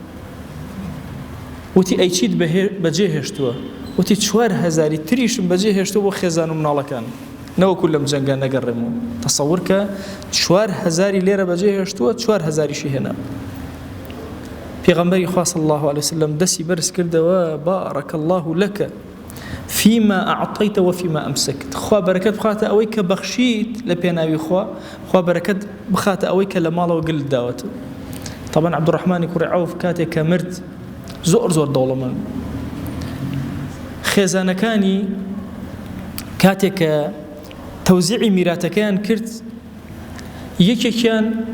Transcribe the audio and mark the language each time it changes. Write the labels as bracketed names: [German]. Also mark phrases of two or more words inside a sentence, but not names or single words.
[Central Kurdish] وتی ئەیچیت بەجێ هێشتووە وتی 4000 تریشم بەجێ هێشتووە بۆ خێزان و مناڵەکان نەوەکو لەم جەنگە نەگەڕێمەوە تەسەوور کە 4000 لێرە بەجێ هێشتووە 4000 هێنا پێغەمبەری خوا [Arabic] صلی الله عليه وسلم [Central Kurdish] دەستی بەرز کردەوە [Arabic] بارك الله لك فيما أعطيت وفيما أمسكت [Central Kurdish] خوا بەرەکەت بخاتە ئەوەی کە بەخشیت لە پێناوی خوا بەرەکەت بخاتە ئەوەی کە لە ماڵەوە گلت داوەتە طبعا عەبدوڕەحمانی کوڕی عەوف کاتێک کە مرد زۆر دەوڵەمەند خێزانەکانی کاتێک کە تەوزیعی میراتەکەیان کرد یەکێکیان